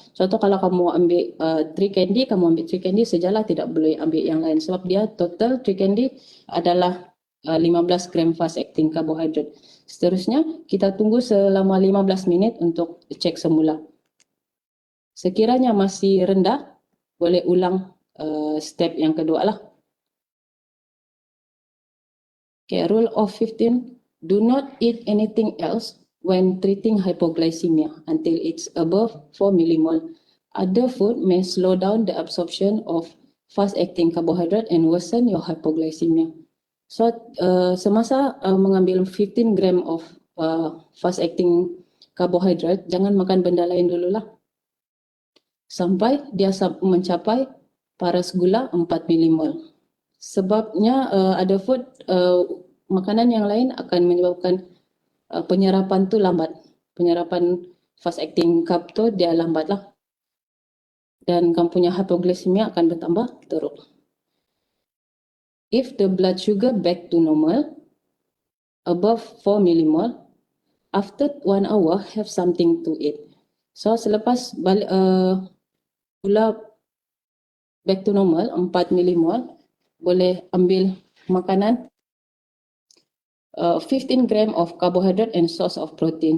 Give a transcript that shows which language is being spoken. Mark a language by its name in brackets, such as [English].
[Malay] Contoh kalau kamu ambil 3 candy, kamu ambil 3 candy sajalah, tidak boleh ambil yang lain sebab dia total 3 candy adalah 15 gram fast acting karbohidrat. Seterusnya kita tunggu selama 15 minit untuk cek semula. Sekiranya masih rendah, boleh ulang step yang kedua lah. [English] Okay, rule of 15. Do not eat anything else when treating hypoglycemia until it's above 4 millimole. Other food may slow down the absorption of fast-acting carbohydrate and worsen your hypoglycemia. [Malay] So, semasa mengambil 15 gram [English] of fast-acting carbohydrate, [Malay] jangan makan benda lain dululah. Sampai dia mencapai paras gula 4 millimole. Sebabnya ada food makanan yang lain akan menyebabkan penyerapan tu lambat. Penyerapan fast acting carb tu dia lambat lah. Dan kamu punya hypoglycemia akan bertambah teruk. [English] If the blood sugar back to normal, above 4 millimole, after 1 hour have something to eat. [Malay] So selepas balik gula [English] back to normal [Malay] 4 millimole, boleh ambil makanan 15 gram [English] of carbohydrate and source of protein.